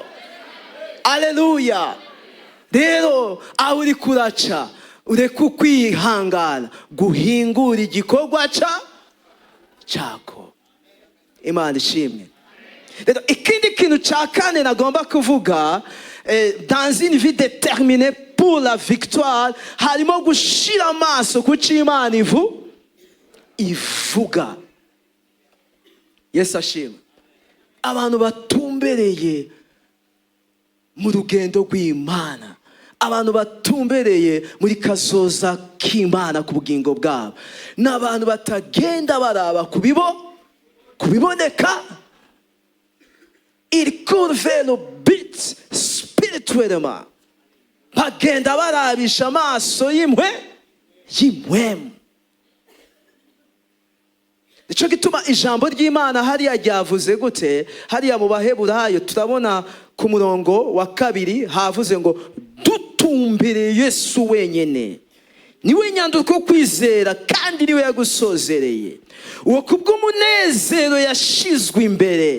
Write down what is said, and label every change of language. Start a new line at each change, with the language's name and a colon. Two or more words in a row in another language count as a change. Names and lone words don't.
Rundi: Haleluya. Rero aho uri kuraca ureke ukwihangana guhingura igikorwa cako. Imana ishimwe. Rero ikindi kintu ca kane nagomba kuvuga,
French: dans une vie déterminée pour la victoire,
Rundi: harimo gushira amaso ku c'Imana ivuga. Yesu ashimwe. Abantu batumbereye mu rugendo rw'Imana, abantu batumbereye muri kazoza k'Imana ku bugingo bwabo, n'abantu batagenda baraba kubiboneka.
French: Ils courent vers le but spirituellement,
Rundi: bagenda barabisha amaso y'imwemu. Nico gituma ijambo ry'Imana hariya ryavuze gute? Hariya mu Baheburayo turabona ku murongo wa 2 havuze ngo dutumbere Yesu wenyene, niwe nyanduko kwizera kandi niwe yagusozereye, uwo kubw'umunezero yashizwe imbere.